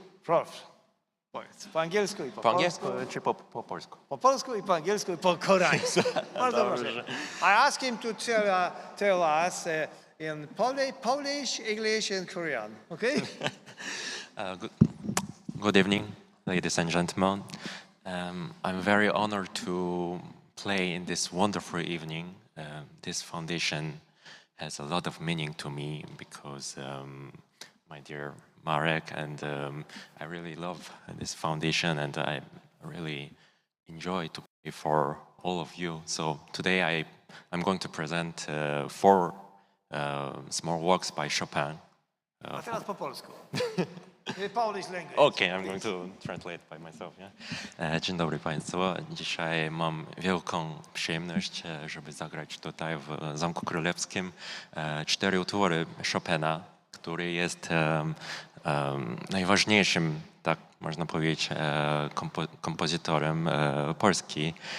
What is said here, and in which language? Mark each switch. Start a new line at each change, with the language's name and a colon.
Polish: Proszę, powiedz po angielsku i po angielsku polsku. czy po polsku? Po polsku i po angielsku i po koreańsku. Bardzo proszę.
English: I asked him to tell us in Polish, English and Korean, okay? Good evening, ladies and gentlemen. I'm very honored to play in this wonderful evening. This foundation has a lot of meaning to me because my dear Marek and I really love this foundation and I really enjoy to play for all of you. So today I'm going to present 4 small works by Chopin.
Polish: A teraz po polsku.
English: Polish language. Okay, I'm going to translate by myself.
Polish: Yeah? Dzień dobry Państwu. Dzisiaj mam wielką przyjemność, żeby zagrać tutaj w Zamku Królewskim 4 utwory Chopina, który jest najważniejszym, tak można powiedzieć, kompozytorem Polski.